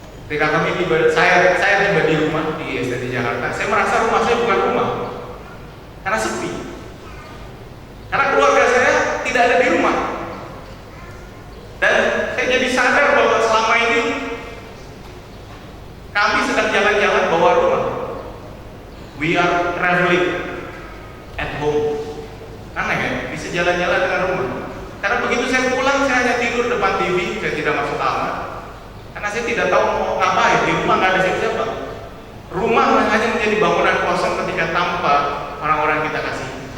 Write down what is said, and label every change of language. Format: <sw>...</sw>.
<id>Ketika saya tiba di rumah di STT Jakarta, saya merasa rumah saya bukan rumah, karena sepi. Karena keluarga saya tidak ada di rumah. Dan saya jadi sadar bahwa selama ini kami sedang jalan-jalan bawa rumah.</id> <en>We are traveling at home.</en> <id>Aneh ya, bisa jalan-jalan dengan rumah. Karena begitu saya pulang, saya hanya tidur depan TV, saya tidak masuk kamar. Karena saya tidak tahu mau ngapain, di rumah nggak ada siapa-siapa. Rumah hanya menjadi bangunan kosong ketika tanpa orang-orang kita kasih.</id>